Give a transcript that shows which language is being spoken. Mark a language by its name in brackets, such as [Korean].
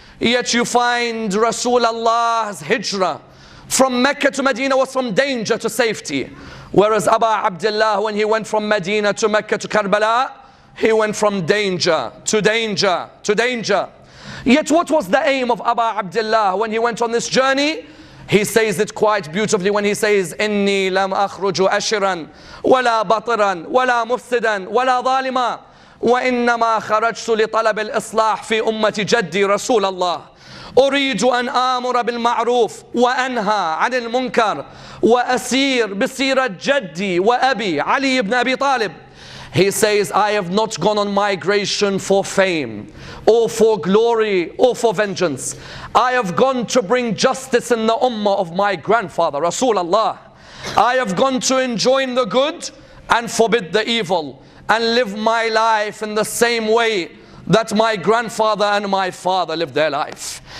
[English] Yet you find Rasulullah's hijrah from Mecca to Medina was from danger to safety. Whereas Aba Abdullah, when he went from Medina to Mecca to Karbala, he went from danger to danger to danger. Yet what was the aim of Aba Abdullah when he went on this journey? He says it quite beautifully when he says, [Arabic] إِنِّي لَمْ أَخْرُجُ أَشِرًا وَلَا بَطِرًا وَلَا مُفْسِدًا وَلَا ظَالِمًا وَإِنَّمَا خَرَجْتُ لِطَلَبِ الْإِصْلَاحِ فِي أُمَّةِ جَدِّي رَسُولَ اللَّهِ أريد أن آمر بالمعروف وأنهى عن المنكر وأسير بسيرة جدي وأبي علي ibn Abi Talib. [English] He says, I have not gone on migration for fame or for glory or for vengeance. I have gone to bring justice in the ummah of my grandfather Rasulullah. I have gone to enjoin the good and forbid the evil and live my life in the same way that my grandfather and my father lived their life.